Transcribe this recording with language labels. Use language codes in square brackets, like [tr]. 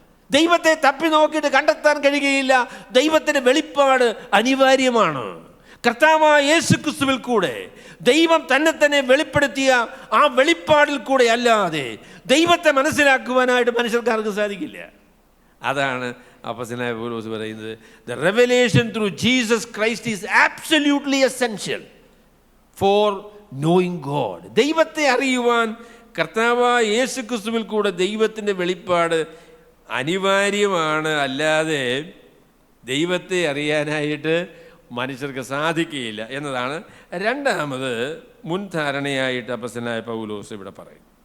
[ml] ദൈവത്തെ തപ്പി നോക്കിയിട്ട് കണ്ടെത്താൻ കഴിയുകയില്ല. ദൈവത്തിൻ്റെ വെളിപ്പാട് അനിവാര്യമാണ്. കർത്താവായ യേശുക്രിസ്തുവിൽ കൂടെ ദൈവം തന്നെ വെളിപ്പെടുത്തിയ ആ വെളിപ്പാടിൽ കൂടെ അല്ലാതെ ദൈവത്തെ മനസ്സിലാക്കുവാനായിട്ട് മനുഷ്യർക്കാർക്ക് സാധിക്കില്ല. അതാണ് അപ്പോസ്തലനായ പൗലോസ് പറയുന്നത്, [en] the revelation through Jesus Christ is absolutely essential for knowing God. [ml] ദൈവത്തെ അറിയുവാൻ കർത്താവായ യേശുക്രിസ്തുവിൽ കൂടെ ദൈവത്തിൻ്റെ വെളിപ്പാട് അനിവാര്യമാണ്. അല്ലാതെ ദൈവത്തെ അറിയാനായിട്ട് മനുഷ്യർക്ക് സാധിക്കുകയില്ല എന്നതാണ് രണ്ടാമത് മുൻധാരണയായിട്ട് അപ്പോസ്തലനായ പൗലോസ് ഇവിടെ പറയും.